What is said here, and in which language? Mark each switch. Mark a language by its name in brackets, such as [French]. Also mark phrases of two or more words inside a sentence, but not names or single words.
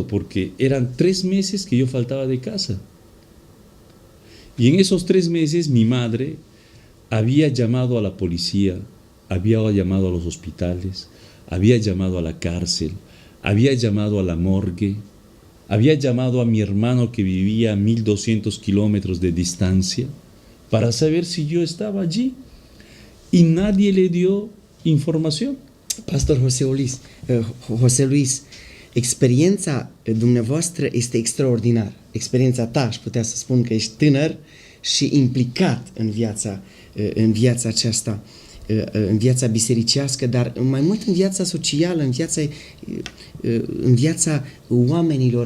[Spanish] Porque eran 3 meses que yo faltaba de casa. Y en esos 3 meses mi madre había llamado a la policía, había llamado a los hospitales, había llamado a la cárcel, había llamado a la morgue, había llamado a mi hermano que vivía a 1200 kilómetros de distancia para saber si yo estaba allí. Y nadie le dio información. [Romanian] Pastor José Luis, experiența dumneavoastră este extraordinară. Experiența ta, aș putea să spun că ești tânăr și implicat în viața aceasta, în viața bisericească, dar mai mult în viața socială, în viața oamenilor.